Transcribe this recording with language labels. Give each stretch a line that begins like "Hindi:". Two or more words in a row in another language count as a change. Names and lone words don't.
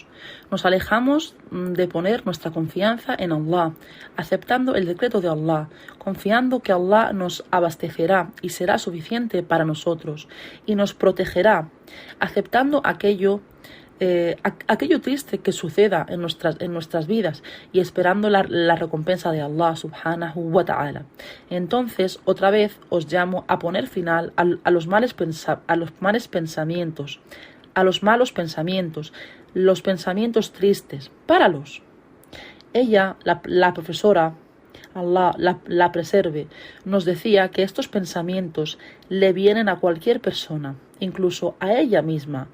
Spanish: Nos alejamos de poner nuestra confianza en Allah, aceptando el decreto de Allah, confiando que Allah nos abastecerá y será suficiente para nosotros y nos protegerá, aceptando aquello triste que suceda en nuestras vidas y esperando la recompensa de Allah
Arabic: سبحانه وتعالى.
Spanish: Entonces, otra vez os llamo a poner final a los malos pensamientos, los pensamientos tristes. Páralos. Ella, la profesora, Allah la preserve, nos decía que estos pensamientos le vienen a cualquier persona, incluso a ella misma.